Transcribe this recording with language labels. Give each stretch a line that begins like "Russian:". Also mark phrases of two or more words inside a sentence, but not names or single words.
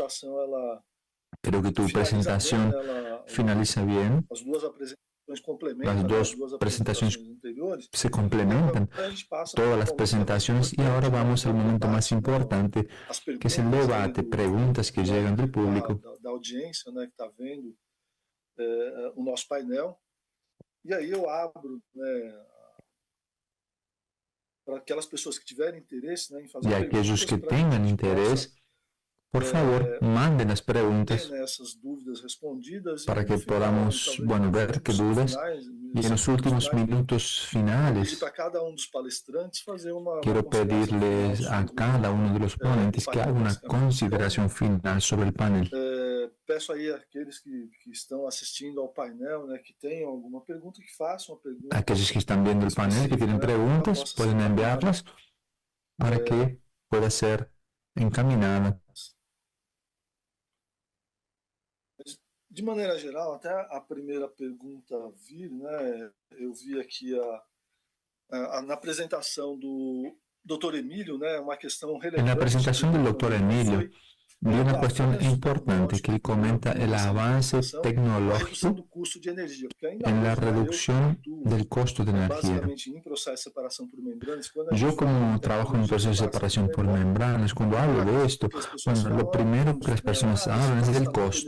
Spanish: Creo que tu presentación finaliza bien. Las dos presentaciones se complementan, todas las presentaciones, y ahora vamos al momento más importante, que es el debate, preguntas que llegan del público.
Portuguese: Da audiência, né, que está vendo o nosso painel. E aí eu abro, né, para aquelas pessoas que tiverem interesse, né, em fazer perguntas.
Spanish: Y aquellos que tengan interés, por favor, manden las preguntas para que podamos, bueno, ver qué dudas. Y en los últimos minutos finales, quiero pedirles a cada uno de los ponentes que haga una consideración final sobre el panel.
Portuguese: Peço aí àqueles que estão assistindo ao painel, né, que tenham alguma pergunta, que façam uma pergunta.
Spanish: Aquellos que están viendo el panel, que tienen preguntas, pueden enviarlas para que pueda ser encaminada.
Portuguese: De maneira geral, até a primeira pergunta vir, né, eu vi aqui na apresentação do Dr. Emílio, né, uma questão relevante.
Spanish: En la presentación del doctor Emilio, vi una cuestión importante que él comenta el avance tecnológico en la reducción del costo de energía. Yo, como trabajo en un proceso de separación por membranas, cuando hablo de esto, bueno, lo primero que las personas hablan es del costo.